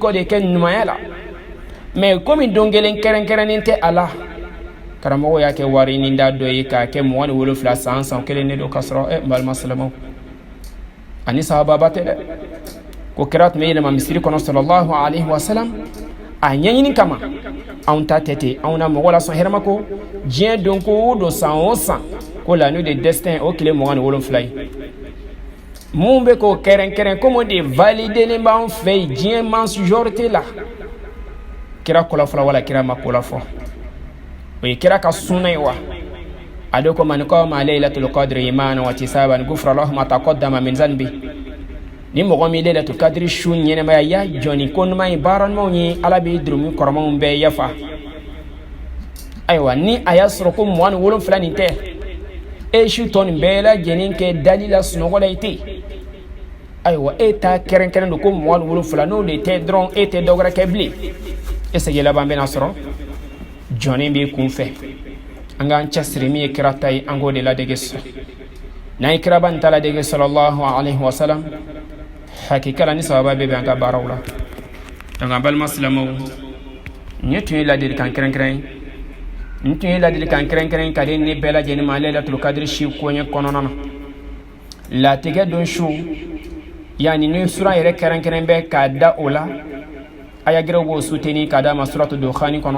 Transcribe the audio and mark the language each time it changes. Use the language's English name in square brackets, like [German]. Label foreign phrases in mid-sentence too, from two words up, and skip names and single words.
[Bambara] kɔ de kɛ ɲumanya la mais komi don kelen kɛrɛnkɛrɛnnen tɛ a la karamɔgɔ y'a kɛ wari nin da dɔ ye k'a kɛ 27 san kelen ne don ka sɔrɔ n balima silamɛw ani sahababa tɛ dɛ ko kira tun bɛ yɛlɛma misiri kɔnɔ [Arabic] صلى الله عليه وسلم [Bambara] a ɲɛɲini kama anw ta tɛ ten anw na mɔgɔ la sɔn hɛrɛma ko diɲɛ don ko o don san o san ko la n'o de destin o tile 27 ye mun bɛ k'o kɛrɛnkɛrɛn komi o de validelen b'an fɛ yen diɲɛ majorité la kira kɔlɔfɔlɔ wala kira ma ko la fɔ o ye kira ka sunna ye wa a do ko [Arabic] من قام ليلة القدر إيمانا واحتسابا غفر له ما تقدم من ذنبه [Bambara] ni mɔgɔ min [Arabic] ليلة القدر [Bambara] su ɲɛnɛmaya ya jɔni ko ɲuman ye baara ɲumanw ye ala bɛ durumi kɔrɔmanw bɛɛ yafa ayiwa ni a y'a sɔrɔ ko 27 nin tɛ e su tɔ nin bɛɛ lajɛlen kɛ dalila sunɔgɔ la i tɛ ayiwa e ta kɛrɛnkɛrɛn don ko 27 n'o de tɛ dɔrɔn e tɛ dɔ wɛrɛ kɛ bilen e segi laban bɛna sɔrɔ jɔnnen b'i kun fɛ an k'an cɛsiri min ye kira ta ye an k'o de ladege sɔrɔ n'an ye kiraba nin ta ladege [Arabic] صلى الله عليه وسلم [Bambara] hakika la ni sababa bɛ bɛn an ka baaraw la donc an balima silamɛw ne tun ye ladilikan kɛrɛnkɛrɛn ye n tun ye ladilikan kɛrɛnkɛrɛn ka di ne bɛɛ lajɛlen ma [Arabic] ليلة القدر [Bambara] si koɲɛ kɔnɔna na latigɛ don su yani ni sura yɛrɛ kɛrɛnkɛrɛn bɛ k'a da o la ayagɛrɛw b'o suteni k'a d'a ma [Arabic] سورة الدخان [Bambara] kɔnɔ